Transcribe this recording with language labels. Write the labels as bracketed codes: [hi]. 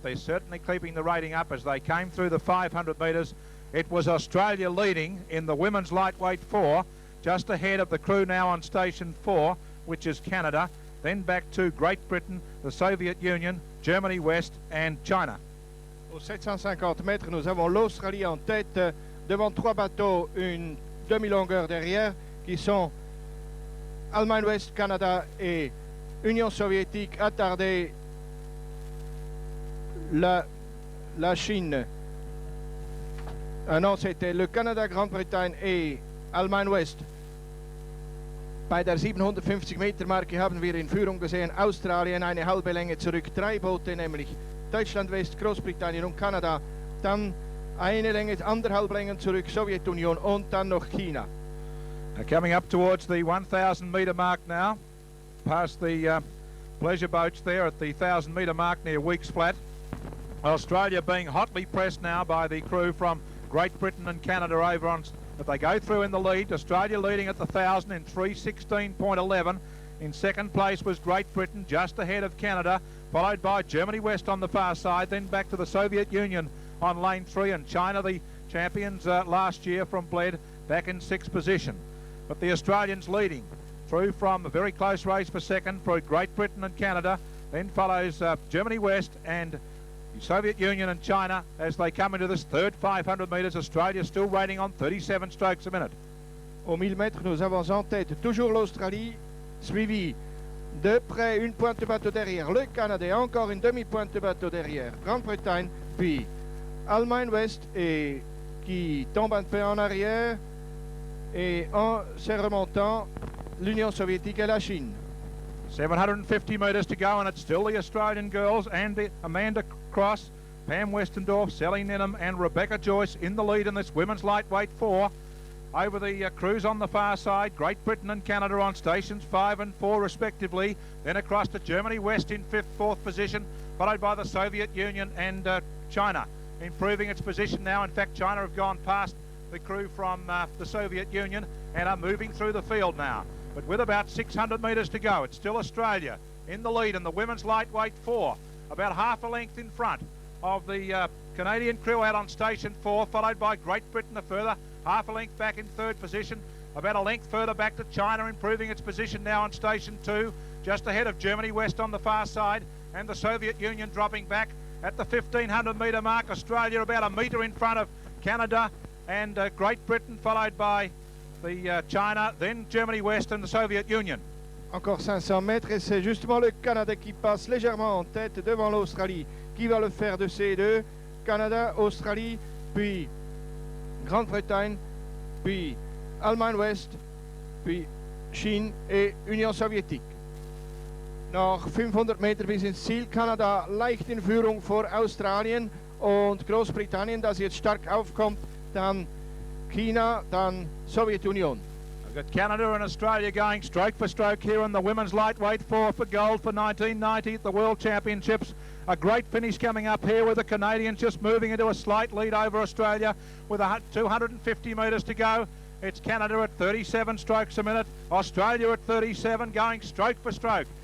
[en] They're certainly keeping the rating up as they came through the 500 metres. It was Australia leading in the women's lightweight 4, just ahead of the crew now on station 4, which is Canada, then back to Great Britain, the Soviet Union, Germany West and China. [fr] Aux 750 mètres, nous avons l'Australie en tête, devant 3 bateaux, une demi-longueur derrière, qui sont Allemagne Ouest, Canada et Union Soviétique, attardée la Chine. Non, c'était le Canada, Grande-Bretagne et Allemagne West. [de] Bei der 750 Meter Marke haben wir in Führung gesehen Australien eine halbe Länge zurück, 3 Boote, nämlich Deutschland West, Großbritannien und Kanada, dann eine Länge, 1,5 Längen zurück, Sowjetunion und dann noch China. [en] Coming up towards the 1,000 metre mark now, past the pleasure boats there at the 1,000 metre mark near Weeks Flat. Australia being hotly pressed now by the crew from Great Britain and Canada over on. But they go through in the lead. Australia leading at the 1,000 in 3:16.11. In second place was Great Britain, just ahead of Canada, followed by Germany West on the far side, then back to the Soviet Union on lane 3, and China, the champions last year from Bled, back in 6th position. But the Australians leading through from a very close race for second for Great Britain and Canada, then follows Germany West and the Soviet Union and China as they come into this third 500 metres. Australia still rating on 37 strokes a minute. [fr] Aux 1000 mètres, nous avons en tête toujours l'Australie, suivi de près une pointe de bateau derrière le Canada, et encore une demi-pointe de bateau derrière Grande-Bretagne, puis Allemagne Ouest et qui tombe un peu en arrière, et en se remontant l'Union Soviétique et la Chine. [en] 750 metres to go, and it's still the Australian girls and Amanda Cross, Pam Westendorf, Sally Ninham and Rebecca Joyce in the lead in this women's lightweight 4. Over the crews on the far side, Great Britain and Canada on stations 5 and 4 respectively. Then across to Germany West in 5th, 4th position, followed by the Soviet Union and China, improving its position now. In fact, China have gone past the crew from the Soviet Union and are moving through the field now. But with about 600 metres to go, it's still Australia in the lead in the women's lightweight 4, about half a length in front of the Canadian crew out on station 4, followed by Great Britain a further half a length back in 3rd position, about a length further back to China, improving its position now on station 2, just ahead of Germany West on the far side, and the Soviet Union dropping back at the 1,500 metre mark. Australia about a metre in front of Canada and Great Britain, followed by the China, then Germany West and the Soviet Union. [fr] Encore 500 mètres et c'est justement le Canada qui passe légèrement en tête devant l'Australie. Qui va le faire de ces deux? Canada, Australie, puis Grande-Bretagne, puis Allemagne-Ouest, puis Chine et Union soviétique. [de] Noch 500 Meter bis ins Ziel. Kanada leicht in Führung vor Australien und Großbritannien, das jetzt stark aufkommt. Dann China, dann Sowjetunion. [en] I've got Canada and Australia going stroke for stroke here in the women's lightweight for gold for 1990 at the World Championships. A great finish coming up here with the Canadians just moving into a slight lead over Australia with 250 metres to go. It's Canada at 37 strokes a minute, Australia at 37 going stroke for stroke.